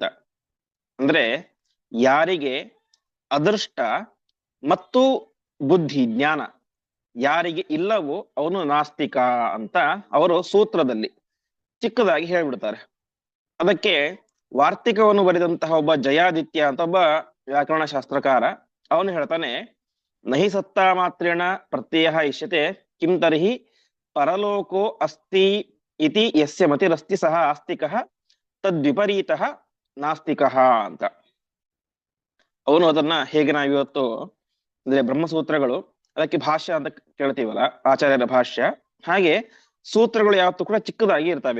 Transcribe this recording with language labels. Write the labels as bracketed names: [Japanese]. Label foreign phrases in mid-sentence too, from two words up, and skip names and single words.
[Kannada] ಅಂದ್ರೆ ಯಾರಿಗೆ ಅದೃಷ್ಟ ಮತ್ತು ಬುದ್ಧಿ, ಜ್ಞಾನ ಯಾರಿಗೆ ಇಲ್ಲವೋ ಅವನು ನಾಸ್ತಿಕ ಅಂತ ಅವರು ಸೂತ್ರದಲ್ಲಿ, ಚಿಕ್ಕದಾಗಿ ಹೇಳ್ಬಿಡ್ತಾರೆ. ಅದಕ್ಕೆ ವಾರ್ತಿಕವನ್ನು ಬರೆದಂತಹ ಒಬ್ಬ ಜಯಾದಿತ್ಯ ಅಂತ ಒಬ್ಬ ವ್ಯಾಕರಣ ಶಾಸ್ತ್ರಕಾರ, ಅವನು ಹೇಳ್ತಾನೆ, [Sanskrit] ನಹಿ ಸತ್ತಾ ಮಾತ್ರೇಣ ಪ್ರತ್ಯಯ ಇಷ್ಯತೆ ಕಿಂ ತರ್ಹಿ ಪರಲೋಕೋ ಅಸ್ತಿ ಇತಿ ಯಸ್ಯ ಮತಿರಸ್ತಿ ಸಹ ಆಸ್ತಿಕಃ ತದ್ವಿಪರೀತಃ ನಾಸ್ತಿಕಃ ಅಂತ. [Kannada] ಅವನು ಅದನ್ನ ಹೇಗೆ ನಾವಿವತ್ತು ಅಂದ್ರೆ ಬ್ರಹ್ಮಸೂತ್ರಗಳು, ಅದಕ್ಕೆ ಭಾಷ್ಯ ಅಂತ ಕೇಳ್ತೀವಲ್ಲ, ಆಚಾರ್ಯರ ಭಾಷ್ಯ, ಹಾಗೆ ಸೂತ್ರಗಳು ಯಾವತ್ತೂ ಕೂಡ ಚಿಕ್ಕದಾಗಿ ಇರ್ತವೆ.